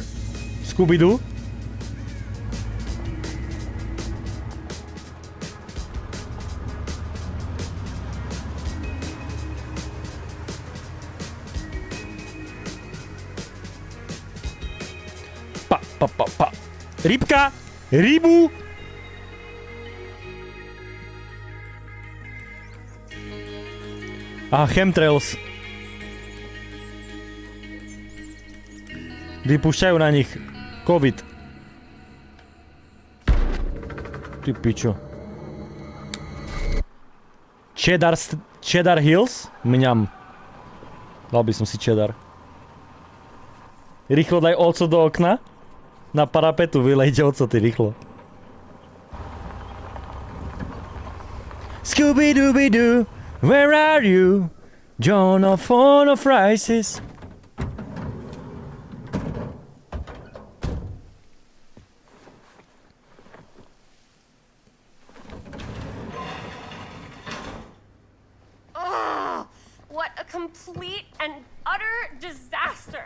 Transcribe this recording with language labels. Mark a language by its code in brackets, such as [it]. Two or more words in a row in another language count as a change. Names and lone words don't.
[sk] Scooby-Doo? Pa. Rybka! Rybu! A chemtrails. Vypúšťajú na nich COVID. Ty pičo. Cheddar Hills? Mňam. Dal by som si cheddar. Rýchlo daj oco do okna. Na parapetu vylejte oco, ty rýchlo. [en] Scooby-Dooby-Doo, where are you? John of Rises. What a complete and utter disaster.